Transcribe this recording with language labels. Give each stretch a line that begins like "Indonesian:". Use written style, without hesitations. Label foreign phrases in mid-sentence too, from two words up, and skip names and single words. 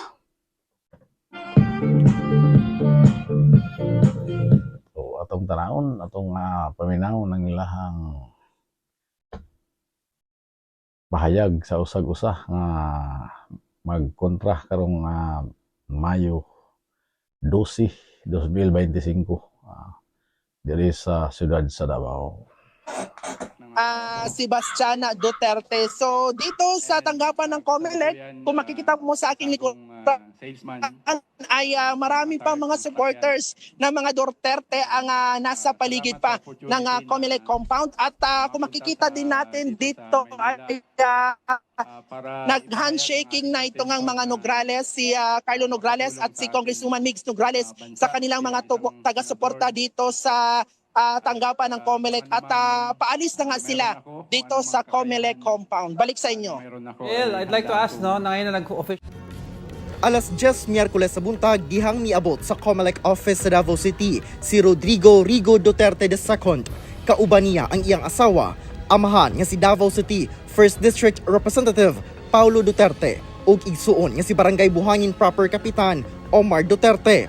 Cebuano: So atong tanawon, atong paminaw ng ilahang pahayag sa usag-usa nga magkontra karong Mayo 12, 2025 diri sa siyudad sa Davao. Sebastiana Duterte.
Filipino: So dito sa tanggapan ng COMELEC, kung makikita mo sa aking likod, ay marami pa mga supporters ng mga Duterte ang nasa paligid pa ng COMELEC compound. At kung makikita din natin dito ay nag-handshaking na itong mga Nograles, si Carlo Nograles at si Congresswoman Migs Nograles sa kanilang mga taga-suporta dito sa tanggapan ng COMELEC at paalis na nga sila dito sa COMELEC compound. Balik sa inyo.
English: Well, I'd like to ask, no,
Filipino: na ngayon na nag-official.
Cebuano: Alas 10 Miyerkules sa buntag, gihang miabot sa COMELEC office sa Davao City si Rodrigo Rigo Duterte II. Kauban niya ang iyang asawa, amahan nga si Davao City 1st District Representative Paulo Duterte ug igsuon nga si Barangay Buhangin Proper Kapitan Omar Duterte.